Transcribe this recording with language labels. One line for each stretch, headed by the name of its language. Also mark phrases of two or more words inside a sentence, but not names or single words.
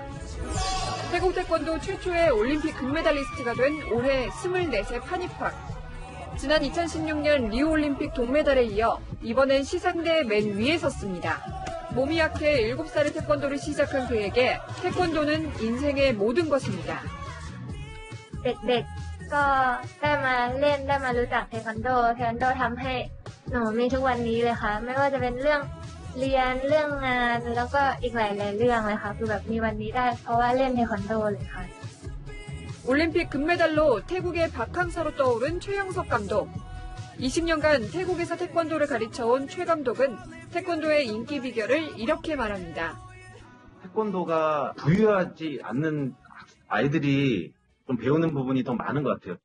Korean: 태국 태권도 최초의 올림픽 금메달리스트가 된 올해 24세 파니팍. 지난 2016년 리우올림픽 동메달에 이어 이번엔 시상대 맨 위에 섰습니다. 몸이 약해 7살의 태권도를 시작한 그에게 태권도는 인생의 모든 것입니다.
Thai: เด็กๆก็ได้มาเล่นได้มารู้จักเทควันโดทำให้หนูมีทุกวันนี้เลยค่ะไม่ว่าจะเป็นเรื่องเรียนเรื่องงานแล้วก็อีกหลายๆเรื่องเลยค่ะคือแบบมีวันนี้ได้เพราะว่าเล่นเทควันโดเลยค่ะ
Korean: 올림픽 금메달로 태국의 박항서로 떠오른 최영석 감독. 20년간 태국에서 태권도를 가르쳐온 최 감독은 태권도의 인기 비결을 이렇게 말합니다. 태권도가 부유하지 않는 아이들이 좀 배우는 부분이 더 많은 것 같아요.